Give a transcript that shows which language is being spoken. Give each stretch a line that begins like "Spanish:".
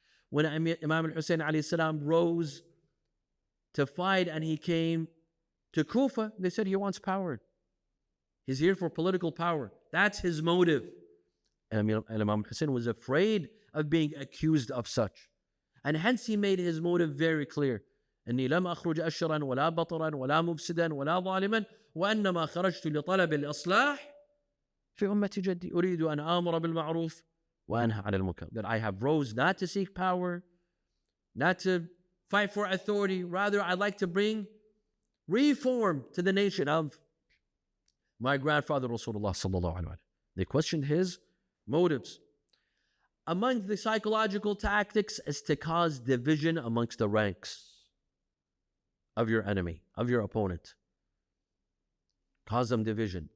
English: When Imam al-Hussein alayhi salam rose to fight and he came to Kufa, they said he wants power. He's here for political power. That's his motive. And Imam al-Hussein was afraid of being accused of such. And hence he made his motive very clear.
Arabic: إني لم أخرج أشرا ولا بطرا ولا مفسدا ولا ظالما وإنما خرجت لطلب الإصلاح في أمة جدي أريد أن آمر بالمعروف وأنهى عن المنكر.
English: That I have rose not to seek power, not to fight for authority. Rather, I'd like to bring reform to the nation of my grandfather Rasulullah sallallahu alaihi wasallam. They questioned his motives. Among the psychological tactics is to cause division amongst the ranks of your enemy, of your opponent. Cause them division.